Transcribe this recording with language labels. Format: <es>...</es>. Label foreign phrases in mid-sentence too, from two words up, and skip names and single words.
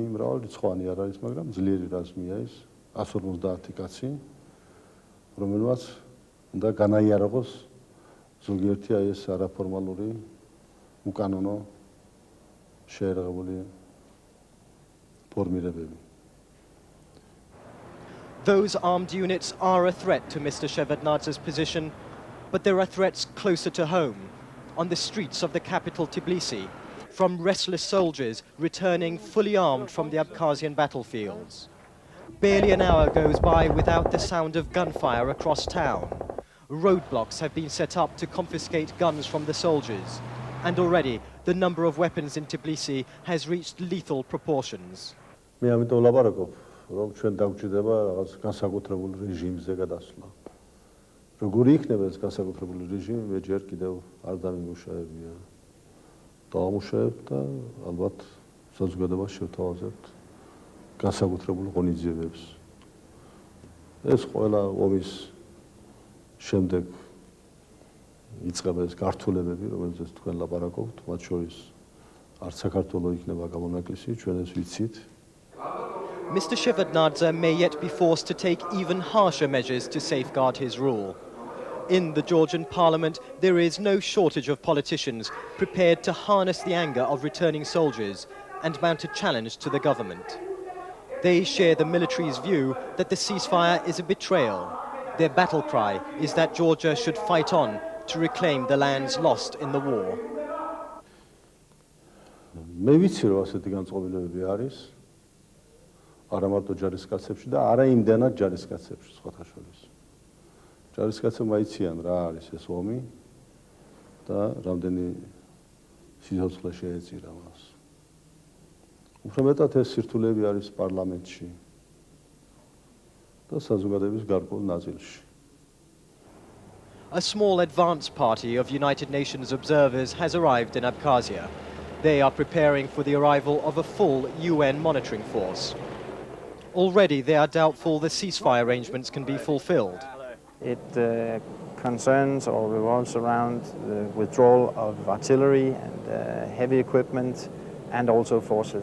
<ka>მრავალრიცხოვანი არ არის, მაგრამ ძლიერი რაზმია ის 150 კაცი, რომელმაც უნდა განაიარაღოს ზოგიერთი აი ეს არაფორმალური უკანონო შეერაღებული ფორმირებები.</ka> <en>Those armed units are a threat to Mr. Shevardnadze's position, but there are threats closer to home, on the streets of the capital Tbilisi, from restless soldiers returning fully armed from the Abkhazian battlefields. Barely an hour goes by without the sound of gunfire across town. Roadblocks have been set up to confiscate guns from the soldiers, and already the number of weapons in Tbilisi has reached lethal proportions.</en> <ka>მე ამიტომ ვლაპარაკობ, რომ ჩვენ დაგვჭირდება რაღაც განსაკუთრებულ რეჟიმზე გადასვლა. Როგორი იქნება ეს განსაკუთრებული რეჟიმი, მე ჯერ კიდევ არ დამიმუშავებია. დავამუშავებ და ალბათ საზოგადოებას შევთავაზებთ განსაკუთრებულ ღონისძიებებს. ეს ყველა ომის შემდეგ იწყება ეს გართულებები, რომელზეც თქვენ ლაპარაკობთ, მათ შორის არც საქართველოს იქნება გამონაკლისი, ჩვენ ეს ვიცით.</ka> <en>Mr. Shevardnadze may yet be forced to take even harsher measures to safeguard his rule. In the Georgian parliament, there is no shortage of politicians prepared to harness the anger of returning soldiers and mount a challenge to the government. They share the military's view that the ceasefire is a betrayal. Their battle cry is that Georgia should fight on to reclaim the lands lost in the war.</en> <ka>მე ვიცი რომ ასეთი განწყობილებები არის არა მარტო ჯარისკაცებში და არა იმდენად ჯარისკაცებში სხვათა შორის. ჯარისკაცებმა იციან რა არის ეს ომი და რამდენი სიცოცხლე შეეწირა მას. უფრო მეტად ეს სირთულეები არის პარლამენტში და საზოგადოების გარკვეულ ნაწილში.</ka> <en>A small advance party of United Nations observers has arrived in Abkhazia. They are preparing for the arrival of a full UN monitoring force. Already they are doubtful the ceasefire arrangements can be fulfilled. It concerns or revolves around the withdrawal of artillery and heavy equipment and also forces.</en>